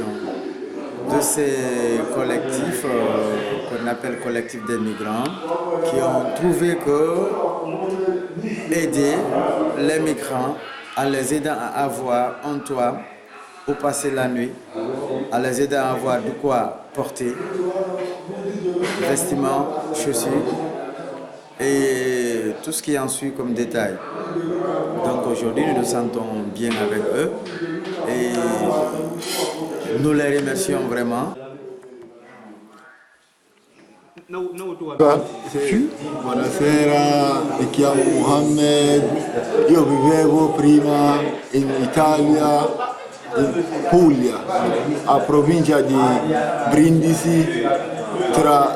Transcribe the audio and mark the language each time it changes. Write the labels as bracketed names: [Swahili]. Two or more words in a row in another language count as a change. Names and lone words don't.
[French] de ces collectifs qu'on appelle collectifs des migrants, qui ont trouvé que aider les migrants en les aidant à avoir un toit pour passer la nuit, en les aidant à avoir de quoi porter, vestiments, chaussures et tout ce qui en suit comme détail. Donc aujourd'hui nous nous sentons bien avec eux et nous les remercions vraiment. [Italian] Buonasera, mi chiamo Mohammed, io vivevo prima in Italia, in Puglia, a provincia di Brindisi, tra